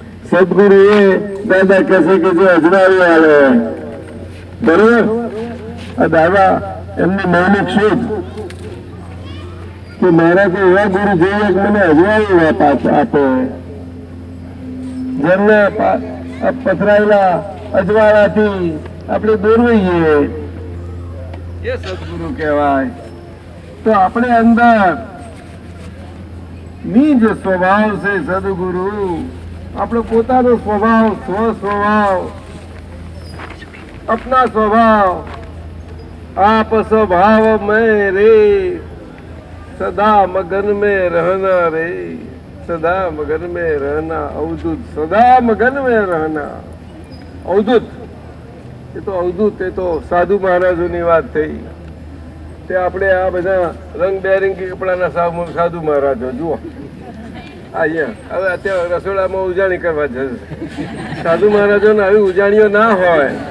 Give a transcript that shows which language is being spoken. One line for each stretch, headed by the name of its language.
Gujarati: સદગુરુ એ દાદા કહે છે કે જે અજવાળું આવે, બરોબર, આ દાદા એમની મૌલિક શોધ કે મારા તો એવા ગુરુ જોઈએ કે મને અજવાળું આપે, જેમને પથરાયેલા અજવાળાથી આપણે દોરવીએ, એ સદગુરુ કહેવાય. તો આપણે અંદર નિજ સ્વભાવ છે સદગુરુ, આપણો પોતાનો સ્વભાવ, સ્વસ્વભાવ,
Hindi: अपना स्वभाव आप स्वभाव में रे सदा मगन में रहना रे, सदा मगन में रहना. अवधूत सदा मगन में रहना.
Gujarati: अवधूत એ તો અવધૂત, એ તો સાધુ મહારાજોની વાત થઈ. તે આપણે આ બધા રંગબેરંગી કપડાના સાધુ મહારાજો જુઓ. અહીંયા હવે અત્યારે રસોડામાં ઉજાણી કરવા જશે. સાધુ મહારાજોને આવી ઉજાણીઓ ના હોય.